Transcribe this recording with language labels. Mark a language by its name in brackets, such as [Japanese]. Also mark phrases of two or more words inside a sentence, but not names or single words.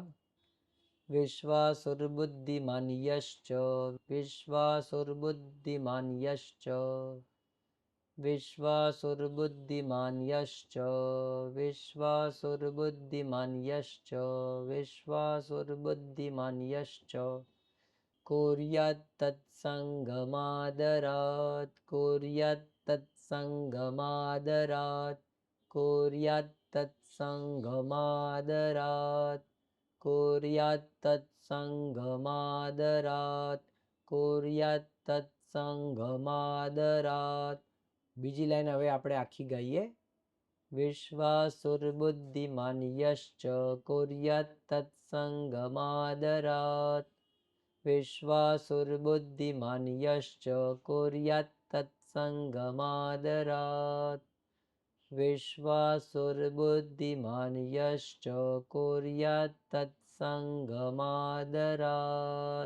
[Sanskrit] વિશ્વાસુર્બુદ્ધિમાન યશ્ચ, વિશ્વાસુર્બુદ્ધિમાન યશ્ચ, વિશ્વાસુર્બુદ્ધિમાન યશ્ચ, વિશ્વાસુર્બુદ્ધિમાન યશ્ચ, વિશ્વાસુર્બુદ્ધિમાન યશ્ચ કુર્યાત તત્સંગમાદરાત, કુર્યાત તત્સંગમાદરાત, कुर्यात् तत्सङ्गमादरात् कुर्यात् तत्सङ्गमादरात् कुर्यात् तत्सङ्गमादरात् [Gujarati] બીજી લાઈન હવે આપણે આખી ગાઈએ. [Sanskrit] વિશ્વાસુર્બુદ્ધિમાન યશ્ચ કુર્યાત તત્સંગમાદરાત વિશ્વાસુર્બુદ્ધિમાન યશ્ચ કુર્યાત તત્સંગમાદરાત વિશ્વાસુર્બુદ્ધિમાન યશ્ચ કુર્યાત તત્સંગમાદરાત.